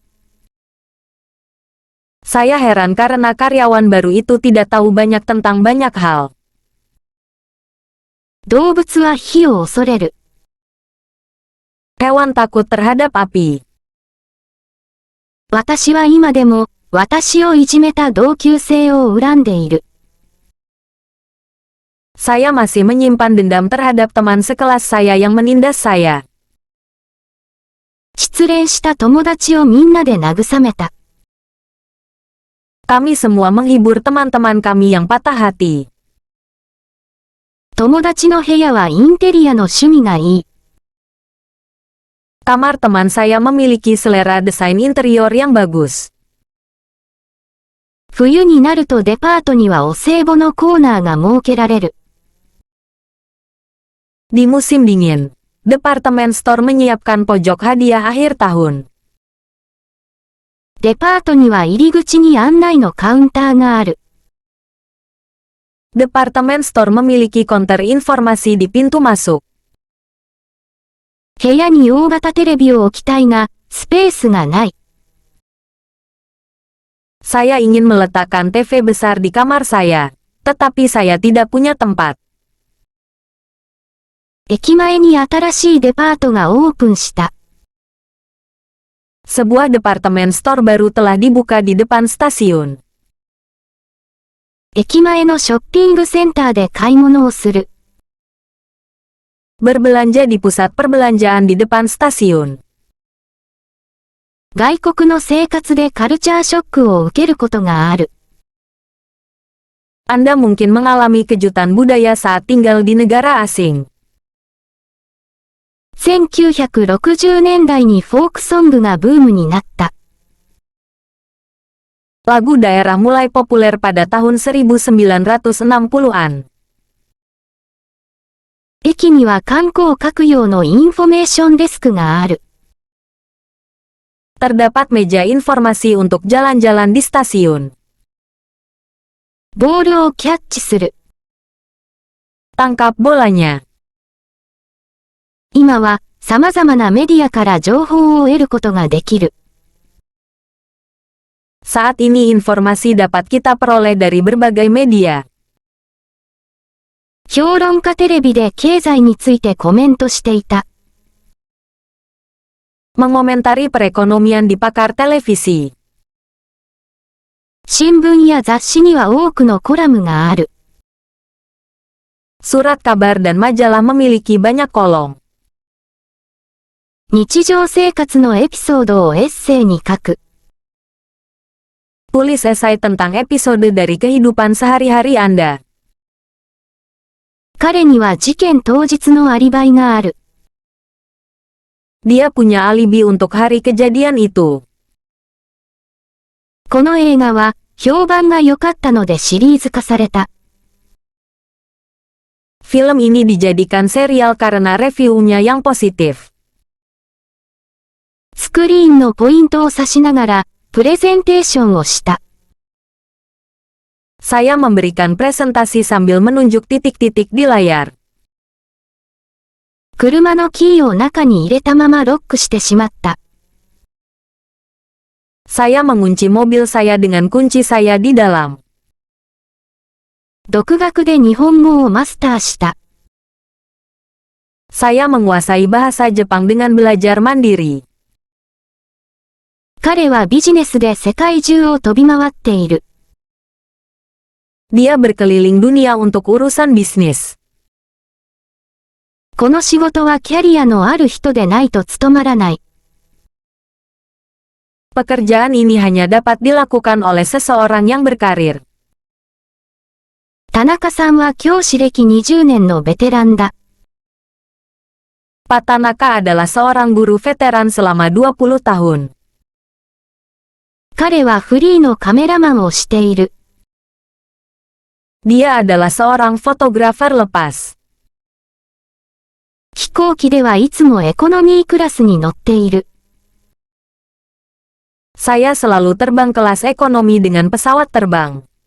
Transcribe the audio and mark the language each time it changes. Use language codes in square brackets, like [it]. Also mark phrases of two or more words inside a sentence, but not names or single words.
[id] Saya heran karena karyawan baru itu tidak tahu banyak tentang banyak hal. [ja] 動物は火を恐れる。 [id] Hewan takut terhadap api. [ja] 私は今でも、私をいじめた同級生を恨んでいる。 [id] Saya masih menyimpan dendam terhadap teman sekelas saya yang menindas saya. [ja] 失恋した友達をみんなで慰めた。 [id] Kami semua menghibur teman-teman kami yang patah hati. [ja] 友達の部屋はインテリアの趣味がいい。 [id] Kamar teman saya memiliki selera desain interior yang bagus. [ja] 冬になるとデパートにはお歳暮のコーナーが設けられる。 [id] Di musim dingin, departemen store menyiapkan pojok hadiah akhir tahun. [ja] デパートには入り口に案内のカウンターがある。 [id] Departemen store memiliki konter informasi di pintu masuk. [ja] 部屋に大型テレビを置きたいが、スペースがない。 [id] Saya ingin meletakkan TV besar di kamar saya, tetapi saya tidak punya tempat. [ja] 駅前に新しいデパートがオープンした。 [id] Sebuah departemen store baru telah dibuka di depan stasiun. [ja] 駅前のショッピングセンターで買い物をする。 [id] Berbelanja di pusat perbelanjaan di depan stasiun. [ja] 外国の生活でカルチャーショックを受けることがある。 [id] Anda mungkin mengalami kejutan budaya saat tinggal di negara asing. [ja] 1960 年代にフォークソングがブームになった。 [id] Lagu daerah mulai populer pada tahun 1960-an. [ja] 駅には観光各用のインフォメーションデスクがある。 [id] Terdapat meja informasi untuk jalan-jalan di stasiun. [ja] ボールをキャッチする。 [id] Tangkap bolanya. [ja] 今は様々なメディアから情報を得ることができる。 [id] Saat ini informasi dapat kita peroleh dari berbagai media. [ja] 評論家テレビで経済についてコメントしていた。 [id] Mengomentari perekonomian di pakar televisi. [ja] 新聞や雑誌には多くのコラムがある。 [id] Surat kabar dan majalah memiliki banyak kolom. [ja] 日常生活のエピソードをエッセイに書く。 [id] Tulis esai tentang episode dari kehidupan sehari-hari Anda. [ja] 彼には事件当日のアリバイがある。 [id] Dia punya alibi untuk hari kejadian itu. [ja] この映画は評判が良かったのでシリーズ化された。 [id] Film ini dijadikan serial karena reviewnya yang positif. [ja] スクリーンのポイントを指しながらプレゼンテーションをした。 [id] Saya memberikan presentasi sambil menunjuk titik-titik di layar. [ja] 車のキーを中に入れたままロックしてしまった。 [id] Saya mengunci mobil saya dengan kunci saya di dalam. [ja] 独学で日本語をマスターした。 [id] Saya menguasai bahasa Jepang dengan belajar mandiri. [ja] 彼はビジネスで世界中を飛び回っている。 [id] Dia berkeliling dunia untuk urusan bisnis. [ja] この仕事はキャリアのある人でないと務まらない。 [id] Pekerjaan ini hanya dapat dilakukan oleh seseorang yang berkarir. [ja] 田中さんは教師歴20年のベテランだ。 [id] Pak Tanaka adalah seorang guru veteran selama 20 tahun. [ja] 彼はフリーのカメラマンをしている。 [id] Dia adalah seorang fotografer lepas. [ja] 飛行機ではいつもエコノミークラスに乗っている。 [id] Saya selalu terbang kelas ekonomi dengan pesawat terbang.